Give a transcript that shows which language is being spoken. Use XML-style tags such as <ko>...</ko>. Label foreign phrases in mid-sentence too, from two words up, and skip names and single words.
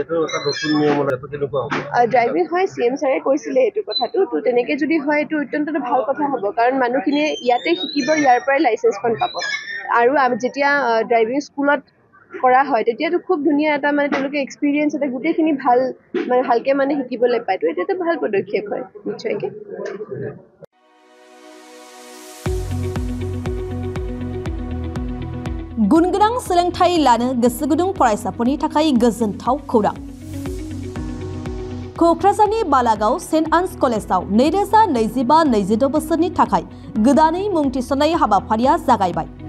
<as>ড্ৰাইভিং হয় CM ছাৰে কৈছিলে এইটো কথাটো তো তেনেকৈ যদি হয় এইটো অত্যন্ত ভাল কথা হ'ব কাৰণ মানুহখিনিয়ে ইয়াতে শিকিব ইয়াৰ পৰাই লাইচেঞ্চখন পাব আৰু যেতিয়া ড্ৰাইভিং স্কুলত কৰা হয় তেতিয়াতো খুব ধুনীয়া এটা মানে তেওঁলোকে এক্সপিৰিয়েঞ্চ এটা গোটেইখিনি ভালকৈ মানে শিকিবলৈ পায় তো এইটো এটা ভাল পদক্ষেপ হয় নিশ্চয়কৈ</as> <brx>गुनगोनां सोलोंथाइ लानो गोसो गुदुं फरायसाफोरनि थाखाय गोजोनथाव खौरां क'क्राझारनि बालागाव सेन्ट आन्स कलेजाव 2025-26 बोसोरनि थाखाय गोदानै मुं थिसननाय हाबाफारिया जागायबाय</brx>